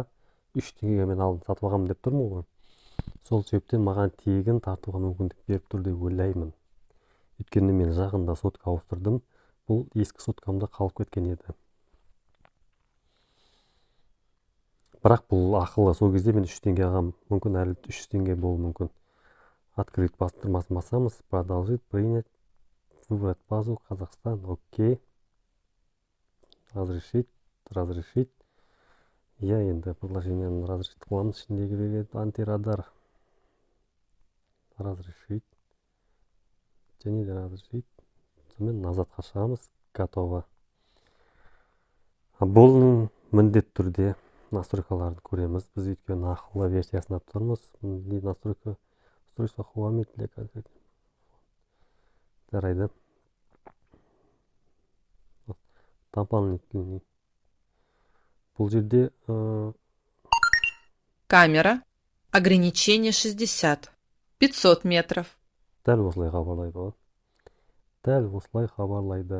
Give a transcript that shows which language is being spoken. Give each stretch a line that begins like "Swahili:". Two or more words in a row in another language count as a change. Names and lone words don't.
Kazakh: 3 теңгеге мен алдым сатып алғанмын деп тұрмын ғой. Сол себептен маған тегін тартуға мүмкіндік беріп тұр деп ойлаймын. Өйткені мен жақында сотка ауыстырдым. Бұл ескі соткамда қалып кеткен еді. Бірақ бұл ақылы. Сол кезде мен 3 теңге алғам. Мүмкін әлі 300 теңге болуы мүмкін. Открыть бастырмасын басамыз.
Russian: Продолжить, принять, выбрать базу,
Kazakh: Қазақстан, окей.
Russian: Разрешить.
Kazakh: Я енді предложениені разрешить қыламыз. Ішіндегі антирадар. Разрешить. Және де разрешить. Сонымен назадқа шығамыз.
Russian: Готово.
Kazakh: Бұл міндет түрде настройкаларды көреміз. Біз өйткені ақылы версиясына тұрмыз.
Russian: Настройка устройства Huawei для конкретно.
Kazakh: Жарайды. Дополнительный. Бұл жерде
Russian: камера. Ограничение 60. 500 метров.
Kazakh: Дәл осылай хабарлайды.